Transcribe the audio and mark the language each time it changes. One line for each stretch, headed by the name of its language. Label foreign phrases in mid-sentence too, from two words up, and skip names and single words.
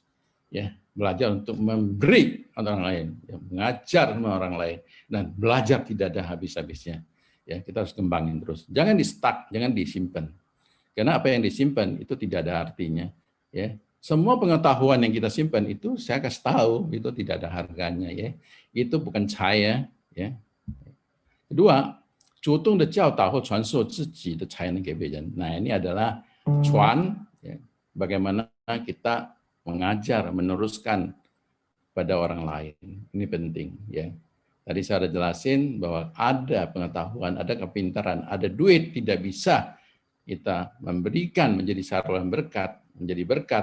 Indonesian: Ya, belajar untuk memberi orang lain, ya, mengajar sama orang lain, dan belajar tidak ada habis-habisnya. Ya, kita harus kembangin terus. Jangan di-stuck, jangan disimpan. Karena apa yang disimpan itu tidak ada artinya. Ya, semua pengetahuan yang kita simpan itu saya kasih tahu itu tidak ada harganya, ya. Itu bukan saya, ya. Kedua,
Chinese: 主动的教导或传授自己的才能给别人.
Indonesian: Nah, ini adalah 传, ya, bagaimana kita mengajar, meneruskan kepada orang lain. Ini penting ya. Tadi saya sudah jelasin bahwa ada pengetahuan, ada kepintaran, ada duit tidak bisa kita memberikan menjadi saluran berkat, menjadi berkat.